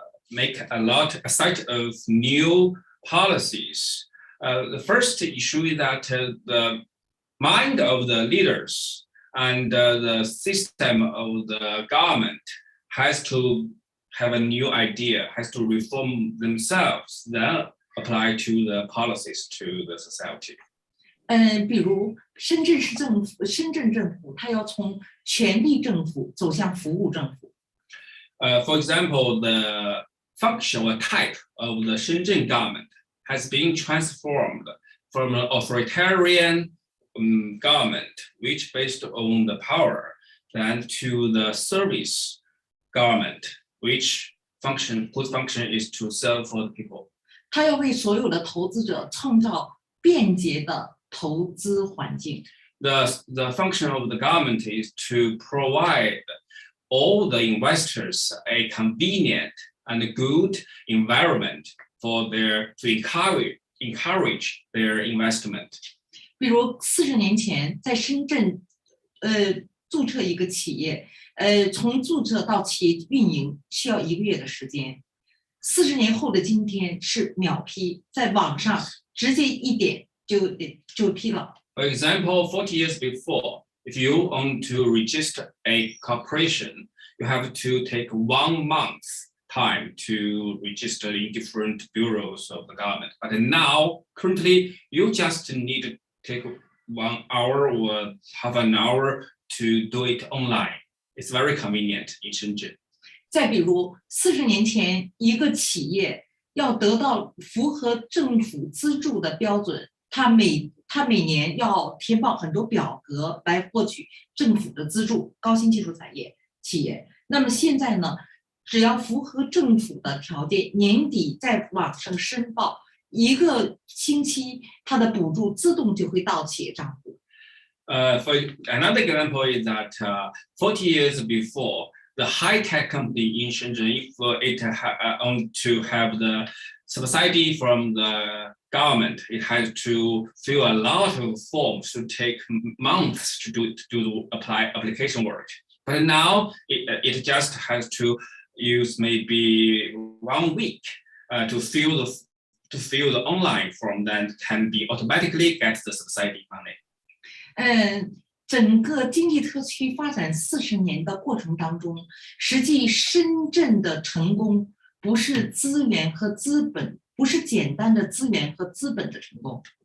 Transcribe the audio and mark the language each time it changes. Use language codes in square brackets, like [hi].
[en] make a set of new policies, the first issue is that the mind of the leaders and the system of the government has to have a new idea, has to reform themselves, then apply to the policies to the society. [zh] 比如深圳政府，它要从权力政府走向服务政府。 [en] For example, the functional type of the Shenzhen government has been transformed from an authoritarian government, which based on the power, then to the service government, whose function is to serve for the people. [zh] 他要为所有的投资者创造便捷的投资环境。 [en] The function of the government is to provide all the investors a convenient and good environment for to encourage their investment. [zh] 比如40年前在深圳，注册一个企业，从注册到企业运营需要1个月的时间。 40年后的今天是秒批，在网上直接一点就批了。 [en] For example, 40 years before, if you want to register a corporation, you have to take 1 month time to register in different bureaus of the government. But now, currently, you just need to take 1 hour or half an hour to do it online. It's very convenient in Shenzhen. [zh] 再比如40年前，一个企业要得到符合政府资助的标准，他每年要填报很多表格来获取政府的资助，高新技术产业企业。那么现在呢，只要符合政府的条件，年底在网上申报，1个星期，它的补助自动就会到企业账户。 [en] For another example is that 40 years before, the high-tech company in Shenzhen, if it want to have the subsidy from the government, it has to fill a lot of forms to take months to do application work. But now it just has to use maybe 1 week to fill the online form, then can be automatically get the subsidy money. [zh] 整个经济特区发展40年的过程当中，实际深圳的成功不是资源和资本，不是简单的资源和资本的成功。